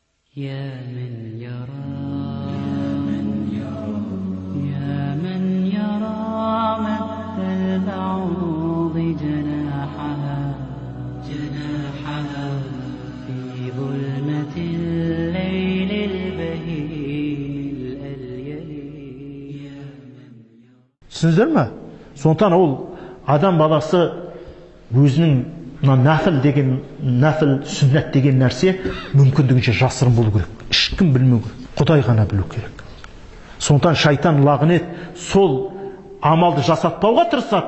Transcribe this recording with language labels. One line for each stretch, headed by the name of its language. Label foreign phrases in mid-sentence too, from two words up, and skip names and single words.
Arabic: يا من يرى يا من يرى مد البعوض جناحها في ظلمة الليل البهيم الأليل.
Kazakh: Түсіндіңіздер ме? Сондықтан ол адам баласы өзінің нәфіл сүннет деген нәрсе мүмкіндігінше жасырын болу керек. Ешкім білмеу керек. Құдай ғана білу керек. Сондықтан шайтан лағнет сол амалды жасатпауға тырысады.